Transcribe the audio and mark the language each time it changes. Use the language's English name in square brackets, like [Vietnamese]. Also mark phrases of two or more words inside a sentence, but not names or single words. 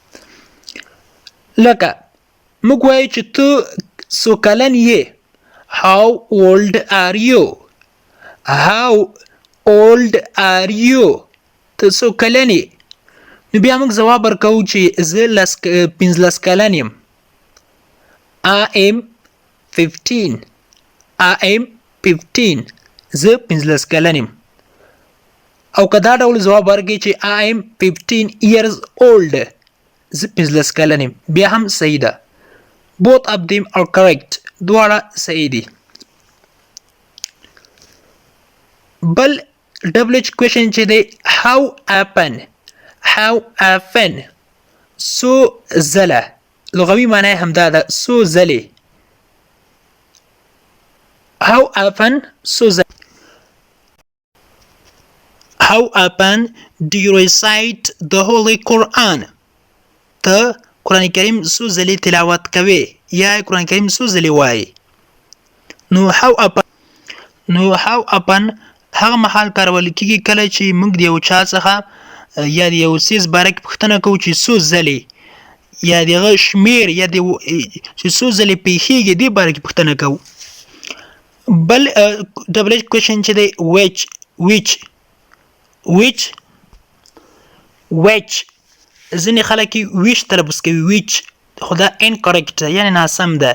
[Pashto] لکه موږ وایو چې ته څو کلن یې [English] how old are you. how old are you [Pashto] ته څو کلن یې نو بیا موږ ځواب ورکوو چې زه 15 کلن یم. [English] I am 15. I am 15. [Pashto] زه 15 کلن یم. او که دا ډول ځواب ورکړي چې [English] I am 15 years old [Pashto] زه 15 کلن یم بیا هم صحیح ده. [English] both of them are correct. [Pashto] دواړه صحیح دي. بل [English] WH question [Pashto] چې دی [English] how often. how often [Pashto] څو ځله لغوي معنی هم دا ده څو ځلې. [English] how often [Pashto] څو ځله. [English] how often do you recite the Holy Quran. [Pashto] ته قرآن کریم څو ځلې تلاوت کوي یا قرآن کریم څو ځلې وایي. نو [English] how often [Pashto] هغه مهال کارول کیږي کله چې موږ د یو چا څخه یا د یو څیز باره کې پوښتنه کوو چې څو ځلې یا د هغه شمیر یا د چې څو ځلې پیښیږي دې باره کې پوښتنه کوو. بل [English] WH question [Pashto] چې دی which ځینې خلک ویچ تلفظ کوي ویچ خو دا incorrect یعنی ناسم ده.